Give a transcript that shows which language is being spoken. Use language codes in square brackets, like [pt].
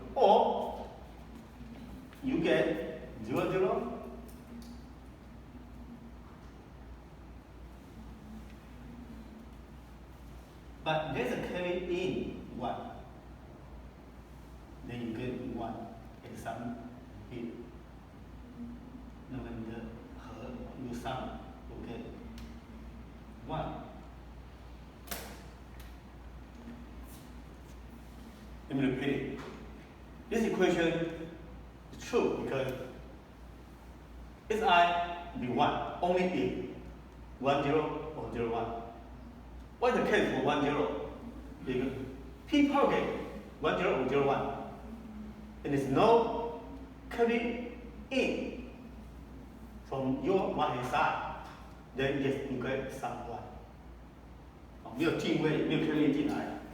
[en] Or you get 0, 0. But there's a carry in 1. Then you get 1 and some bit. [zh] 那么你的和你的 [en] sum will get 1. Let me repeat it. This equation is true because SI will be 1 only if 1, 0 or 0, 1. What's the case for 1, 0? Because P propagate 1, 0 or 0, 1. And there's no carry in from your right hand side. Then yes, you get sum 1. [zh] 没有进位，没有 carry 进来。